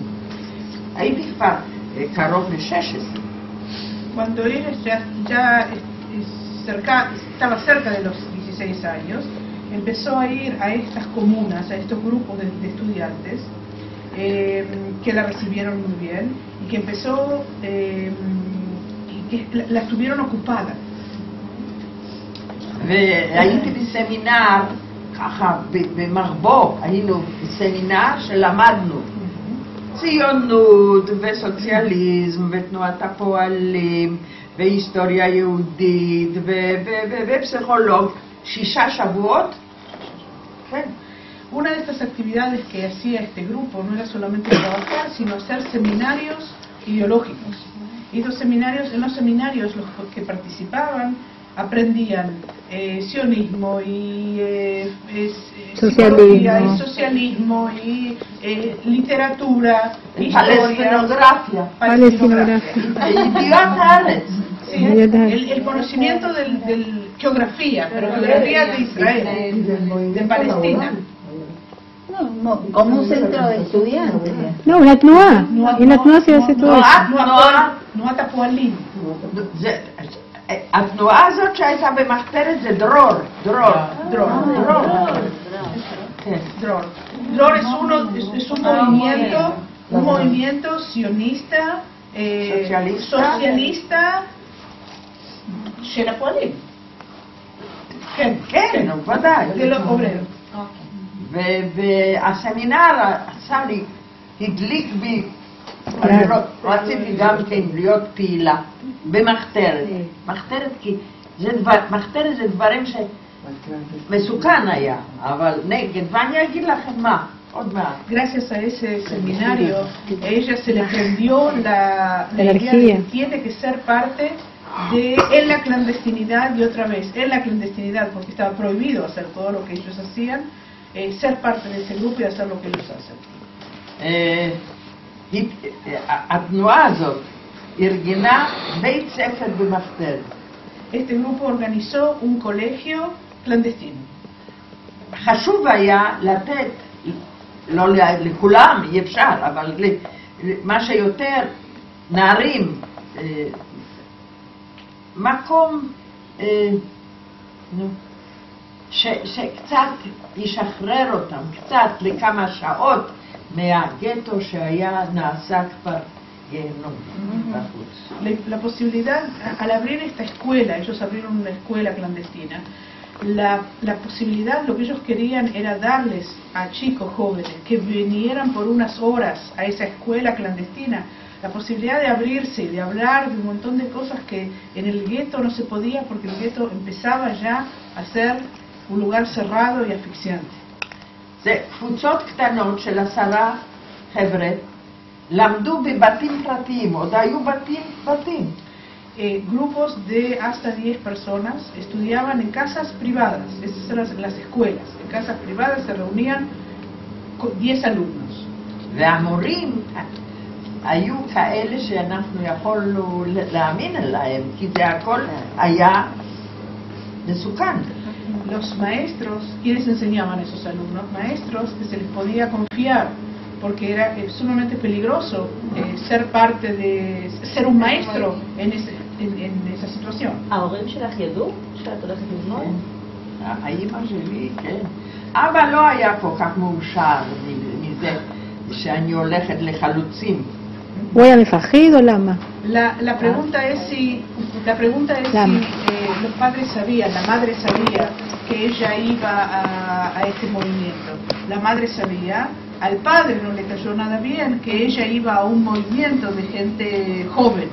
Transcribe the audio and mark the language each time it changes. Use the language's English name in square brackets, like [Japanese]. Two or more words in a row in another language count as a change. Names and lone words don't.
[Hebrew] הייתי כבר קרוב ל-16. [Spanish] Cuando ella ya estaba cerca de los 16 años, empezó a ir a estas comunas, a estos grupos de estudiantes que la recibieron muy bien y que empezó y que la tuvieron ocupada. [Hebrew] והייתי בסמינר, ככה במרבו, היינו בסמינר שלמדנו ציונות וסוציאליזם ותנועת הפועלים והיסטוריה יהודית ופסיכולוג, 6 שבועות. כן. [Spanish] Una de estas actividades que hacía este grupo no era solamente trabajar, sino hacer seminarios ideológicos. Y estos seminarios, en los seminarios los que participaban aprendían sionismo y socialismo y literatura, historia, palestinografía. Sí, el conocimiento del geografía, pero geografía de Israel, de Palestina. No, como un centro de estudiantes. No, una tnuá. En la tnuá se hace todo eso. [Hebrew] תנועת הפועלים. התנועה הזאת שהייתה במחתרת זה דרור. [Spanish] Dror es un movimiento sionista, socialista [Hebrew] של הפועלים. כן, ודאי. [Spanish] de los obreros. [Hebrew] והסמינר עשה לי, הדליק בי, רציתי גם כן להיות פעילה במחתרת. מחתרת כי מחתרת זה דברים שמסוכן היה, אבל נגד, ואני אגיד לכם מה, עוד מעט. [Spanish] Gracias a ese seminario, a ella se le prendió la idea de que tiene que ser parte en la clandestinidad y otra vez, en la clandestinidad, porque estaba prohibido hacer todo lo que ellos hacían, ser parte de ese grupo y hacer lo que ellos hacen. [Hebrew] התנועה הזאת ארגנה בית ספר במחתרת. [Spanish] Este grupo organizó un colegio clandestino. [Hebrew] חשוב היה לתת, לא לכולם, אי אפשר, אבל מה שיותר נערים מקום שקצת ישחרר אותם, קצת לכמה שעות מהגטו שהיה נעשה כבר גיהנום בחוץ. [Spanish] La posibilidad, al abrir esta escuela, ellos abrieron una escuela clandestina, la posibilidad, lo que ellos querían era darles a chicos jóvenes que vinieran por unas horas a esa escuela clandestina, la posibilidad de abrirse y de hablar de un montón de cosas que en el gueto no se podía, porque el gueto empezaba ya a ser un lugar cerrado y asfixiante. [Hebrew] זה קבוצות קטנות של 10 חבר'ה למדו בבתים פרטיים, עוד היו בתים. [Spanish] Grupos de hasta 10 personas estudiaban en casas privadas, esas eran las escuelas. En casas privadas se reunían con 10 alumnos. [Hebrew] והמורים היו כאלה שאנחנו יכולנו להאמין עליהם, כי זה הכל היה מסוכן. [Spanish] Los maestros, ¿quiénes enseñaban a esos alumnos? Maestros que se les podía confiar, porque era sumamente peligroso ser parte de, ser un maestro en esa situación. [Hebrew] ההורים שלך ידעו שאת הולכת ללמוד? האמא שלי, כן. אבא לא היה כל כך מאושר מזה שאני הולכת לחלוצים. הוא היה מפחיד או למה? [Spanish] La pregunta es si los padres sabían, la madre sabía que ella iba a este movimiento. La madre sabía, al padre no le cayó nada bien que ella iba a un movimiento de gente joven.